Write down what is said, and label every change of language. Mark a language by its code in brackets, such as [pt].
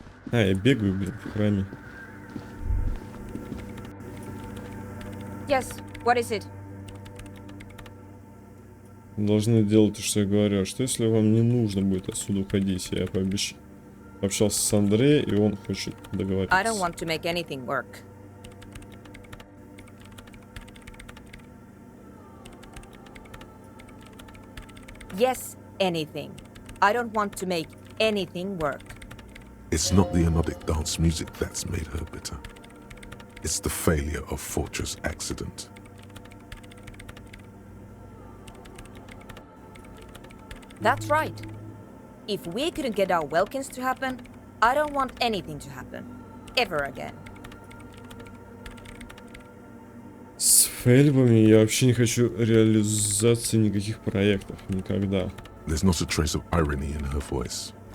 [ru] А, я бегаю, блин, в храме. [en] Yes, what is it? [ru] Должны делать то, что я говорю. А что, если вам не нужно будет отсюда уходить? Я пообщался с Андреем, и он хочет договориться. [en] I don't want to make anything work. Yes, anything. I don't want to make anything work. It's not the anodic dance music that's made her bitter. It's the failure of Fortress Accident. That's right. If we couldn't get our Welkins to happen, I don't want anything to happen. Ever again. [ru] С фейльбами я вообще не хочу реализации никаких проектов. Никогда. [en] There's not a trace of irony in her voice.